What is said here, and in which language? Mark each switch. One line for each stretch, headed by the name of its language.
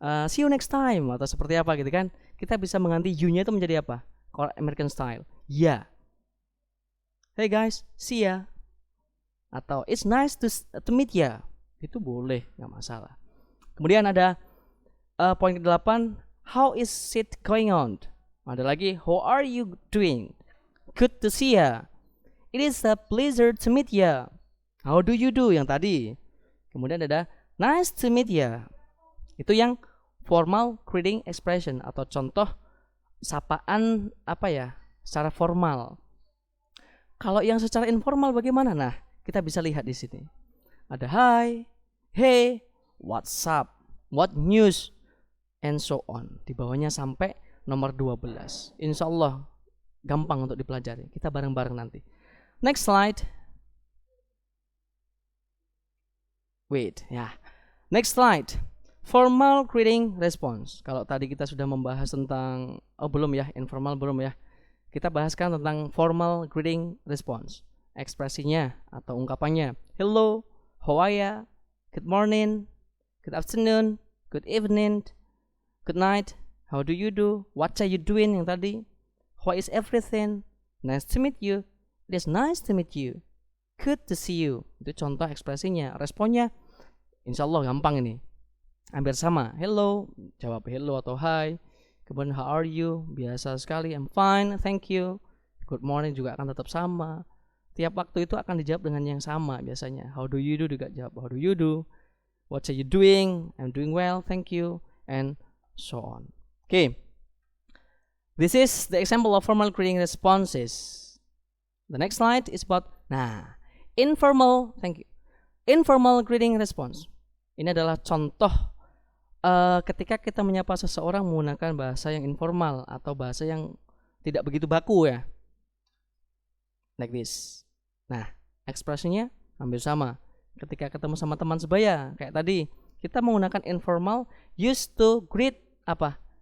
English: See you next time
Indonesian: atau seperti apa gitu kan. Kita bisa mengganti you-nya itu menjadi apa?
English: Kalau American style, ya. Hey guys, see ya.
Indonesian: Atau
English: it's nice to meet ya.
Indonesian: Itu boleh, nggak masalah. Kemudian ada poin ke-8, how is it going on?
English: Ada lagi, how are you doing? Good to see ya. It is a pleasure to meet ya. How do you do
Indonesian: yang tadi. Kemudian ada
English: nice to meet ya.
Indonesian: Itu yang formal greeting expression atau contoh sapaan apa ya, secara formal. Kalau yang secara informal bagaimana? Nah, kita bisa lihat di sini.
English: Ada hi, hey, what's up, what news, and so on.
Indonesian: Di bawahnya sampai nomor 12. Insya Allah gampang untuk dipelajari. Kita bareng-bareng nanti. Next slide.
English: Wait, ya. Next slide. Formal greeting response.
Indonesian: Kalau tadi kita sudah membahas tentang, belum ya, informal belum ya. Kita bahaskan tentang formal greeting response. Ekspresinya atau ungkapannya.
English: Hello, how are you? Good morning, good afternoon, good evening, good night, how do you do? What are you doing
Indonesian: yang tadi?
English: How is everything? Nice to meet you. It is nice to meet you. Good to see you.
Indonesian: Itu contoh ekspresinya. Responnya insya Allah gampang ini. Hampir sama. Hello, jawab hello atau hi. Kemudian
English: how are you?
Indonesian: Biasa sekali.
English: I'm fine, thank you. Good morning juga akan tetap sama.
Indonesian: Tiap waktu itu akan dijawab dengan yang sama biasanya.
English: How do you do
Indonesian: juga jawab
English: how do you do. What are you doing? I'm doing well, thank you. And so on. Okay. This is the example of formal greeting responses. The next slide is about informal, thank you. Informal greeting response.
Indonesian: Ini adalah contoh ketika kita menyapa seseorang menggunakan bahasa yang informal atau bahasa yang tidak begitu baku ya.
English: Like this.
Indonesian: Nah, ekspresinya hampir sama. Ketika ketemu sama teman sebaya, kayak tadi, kita menggunakan
English: informal used to greet
Indonesian: apa?